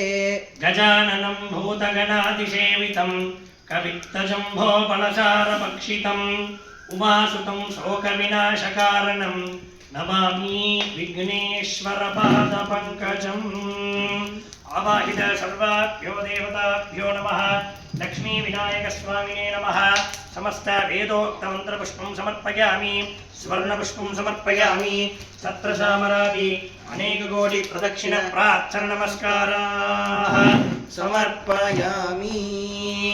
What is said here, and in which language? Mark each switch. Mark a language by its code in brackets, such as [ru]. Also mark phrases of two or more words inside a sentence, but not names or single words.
[sa] गजाननं भूतगणादिसेवितं कपित्थजम्बू फलसार भक्षितं उमासुतं शोक विनाशकारणं नमामि विघ्नेश्वर पाद पङ्कजम्. आवाहित सर्वाभ्यो देवताभ्यो नमः. लक्ष्मी विनायक स्वामिने नमः. समस्त वेदोक्त मंत्र पुष्पं समर्पयामि स्वर्ण पुष्पं समर्पयामि छत्र सामरादि अनेक कोटि प्रदक्षिण प्रार्थना नमस्काराः समर्पयामि.